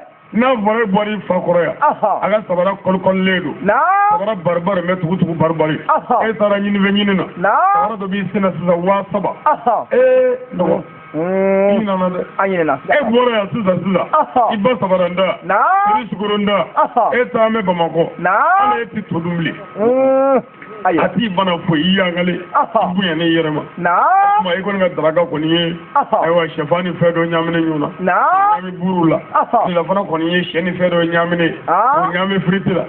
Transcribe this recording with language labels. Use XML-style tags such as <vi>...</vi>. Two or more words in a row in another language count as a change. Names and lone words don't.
<bm>N'a fɔra e bɔra i fa kɔrɔ yan. A ka sabara kɔlikɔlilen don. Sabara bari mɛ tugu bari. E taara ɲinifɛn ɲini na. Sabara dɔ b'i senna sisan 7,000. Nɔgɔ. I nana dɛ. A ɲinɛna. E bɔra yan sisan. I ba sabara nda. I sukoro nda. E taa mɛn Bamakɔ. Ala e ti to dun bilen. A t'i bana foyi i yangale. I bonya i yɛrɛ ma. Tuma i kɔni ka daraka kɔni ye. Ayiwa sɛfan ni fɛn dɔ ɲaminen ɲɔgɔn na. Ɲami buru la. Tilafana kɔni ye sɛ ni fɛn dɔ ɲaminen. O ɲami firiti la.</bm>